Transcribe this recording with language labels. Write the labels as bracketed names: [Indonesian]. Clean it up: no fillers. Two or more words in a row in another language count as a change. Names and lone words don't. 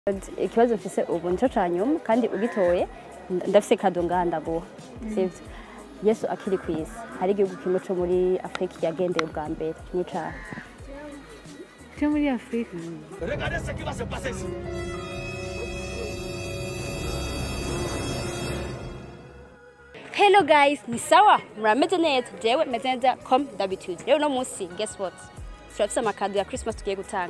[Rundi] Ikibazo mfise ubu nico canyuma kandi ugitoye ndafise cadeaux ndaguha sivyo Yesu akiri kwisi hari igihugu kimwe co muri Afrika yagendeye ubwa mbere nica cyo muri Afrika. [French] Regardez ce qui va se passer ici. [English] Hello guys, [Swahili] ni sawa? [Rundi] Murameze neza? Jewe meze neza [French] comme d'habitude. [Rundi] Rero no musi, [English] guess what? [Rundi] Turafise amakado ya Christmas tugiye gutanga.